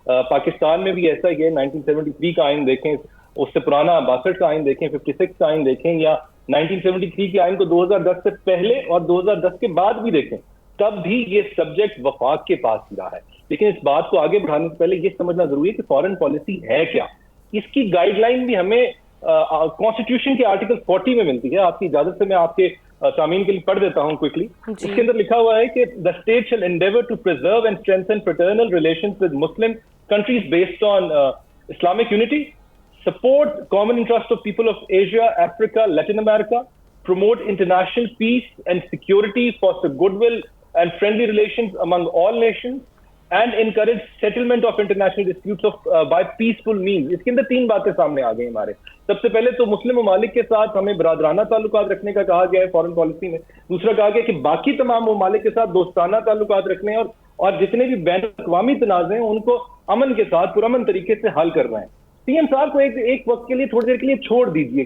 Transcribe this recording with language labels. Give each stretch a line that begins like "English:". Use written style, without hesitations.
Urdu: پاکستان میں بھی ایسا ہی ہے. 1973 کا آئین دیکھیں، اس سے پرانا 62 کا آئین دیکھیں، 56 کا آئین دیکھیں، یا 1973 کے آئین کو 2010 سے پہلے اور 2010 کے بعد بھی دیکھیں، تب بھی یہ سبجیکٹ وفاق کے پاس ہی رہا ہے. لیکن اس بات کو آگے بڑھانے سے پہلے یہ سمجھنا ضروری ہے کہ فارن پالیسی ہے کیا. اس کی گائیڈ لائن بھی ہمیں کانسٹیٹیوشن کے آرٹیکل 40 میں ملتی ہے. آپ کی اجازت سے میں آپ کے سامعین کے لیے پڑھ دیتا ہوں کوئکلی. اس کے اندر لکھا ہوا ہے کہ
English: the state shall endeavor to preserve and strengthen fraternal relations with Muslim countries based on Islamic unity, support common interest of people of Asia, Africa, Latin America, promote international peace and security, foster goodwill and friendly relations among all nations, and encourage settlement of international disputes by peaceful means.
Urdu: اس کے اندر 3 باتیں سامنے آ گئی ہمارے. سب سے پہلے تو مسلم ممالک کے ساتھ ہمیں برادرانہ تعلقات رکھنے کا کہا گیا ہے فارن پالیسی میں. دوسرا کہا گیا کہ باقی تمام ممالک کے ساتھ دوستانہ تعلقات رکھنے اور جتنے بھی بین الاقوامی تنازع ہیں ان کو امن کے ساتھ پرامن طریقے سے حل کر رہے ہیں. سی ایم صاحب کو ایک وقت کے لیے تھوڑی دیر کے لیے چھوڑ دیجیے.